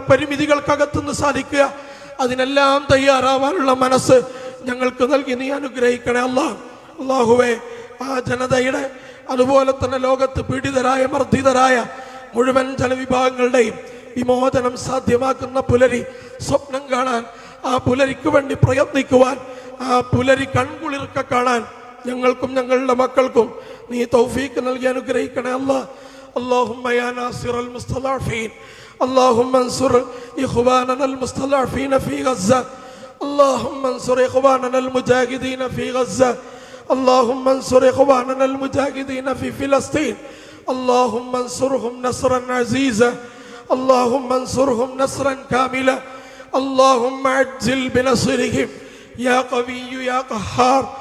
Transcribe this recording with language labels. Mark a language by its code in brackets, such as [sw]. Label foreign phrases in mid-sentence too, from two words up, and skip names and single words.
[ml] പരിമിതികൾക്കകത്തുനിന്ന് സാധിക്കുക, അതിനെല്ലാം തയ്യാറാവാനുള്ള മനസ്സ് ഞങ്ങൾക്ക് നൽകി നീ അനുഗ്രഹിക്കണേ അല്ലാഹുവേ, ആ ജനതയുടെ അതുപോലെ തന്നെ ലോകത്ത് പീഡിതരായ മർദ്ദിതരായ മുഴുവൻ ജനവിഭാഗങ്ങളുടെയും വിമോചനം സാധ്യമാക്കുന്ന പുലരി സ്വപ്നം കാണാൻ, ആ പുലരിക്ക് വേണ്ടി പ്രയത്നിക്കുവാൻ, ആ പുലരി കൺകുളിർക്ക കാണാൻ ഞങ്ങൾക്കും ഞങ്ങളുടെ മക്കൾക്കും നീ തൗഫീക്ക് നൽകി അനുഗ്രഹിക്കണേ [ar] اللهم يا ناصر المستضعفين اللهم انصر إخواننا المستضعفين في غزة اللهم انصر إخواننا المجاهدين في غزة اللهم انصر إخواننا المجاهدين في فلسطين اللهم انصرهم نصرا عزيزا اللهم انصرهم نصرا كاملا اللهم عجل بنصرهم يا قوي يا قهار